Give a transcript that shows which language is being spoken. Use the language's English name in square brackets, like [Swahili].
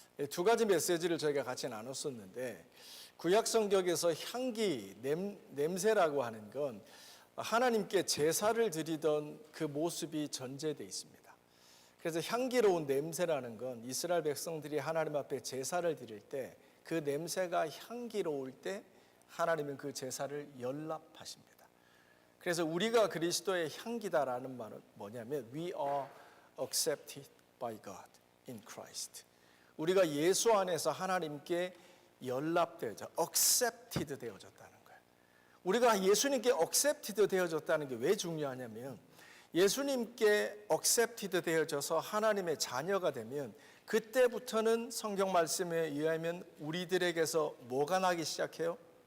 [Korean] 두 가지 메시지를 저희가 같이 나눴었는데, 구약 성경에서 향기, 냄새라고 하는 건 하나님께 제사를 드리던 그 모습이 전제되어 있습니다. 그래서 향기로운 냄새라는 건 이스라엘 백성들이 하나님 앞에 제사를 드릴 때 그 냄새가 향기로울 때 하나님은 그 제사를 연락하십니다. 그래서 우리가 그리스도의 향기다라는 말은 뭐냐면 [English] We are accepted by God in Christ. [Korean] 우리가 예수 안에서 하나님께 연락되어져, accepted 되어졌다는 거예요. 우리가 예수님께 accepted 되어졌다는 게 왜 중요하냐면, 예수님께 accepted 되어져서 하나님의 자녀가 되면 그때부터는 성경 말씀에 의하면 우리들에게서 뭐가 나기 시작해요?